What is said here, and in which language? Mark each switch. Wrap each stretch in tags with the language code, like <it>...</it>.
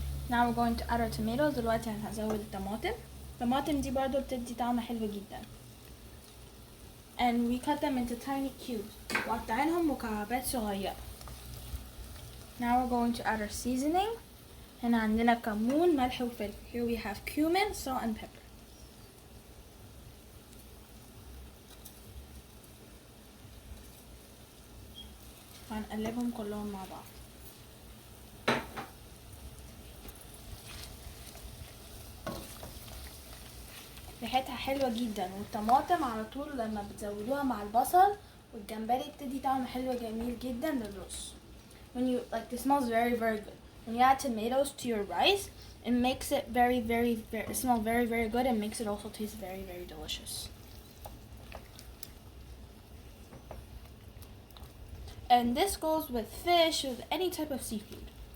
<en>Now we're going to add our tomatoes.</en> <ar>دلوقتي هنزود الطماطم. الطماطم دي برضو بتدي طعم حلو جدا.</ar> <en>And we cut them into tiny cubes.</en> <ar>وقطعينهم مكعبات صغيرة.</ar> <en>Now we're going to add our seasoning.</en> <ar>هنا عندنا كمون ملح وفلفل.</ar> <en>Here we have cumin, salt and pepper.</en> <ar>وهنقلبهم كلهم مع بعض. ريحتها حلوة جدا، والطماطم على طول لما بتزودوها مع البصل والجمبري بتدي طعم حلو جميل جدا للرز.</ar> <en>When you like, it smells very good. When you add tomatoes to your rice, it makes it very it smells very good, and makes it also taste very delicious. And this goes with fish, with any type of seafood.</en>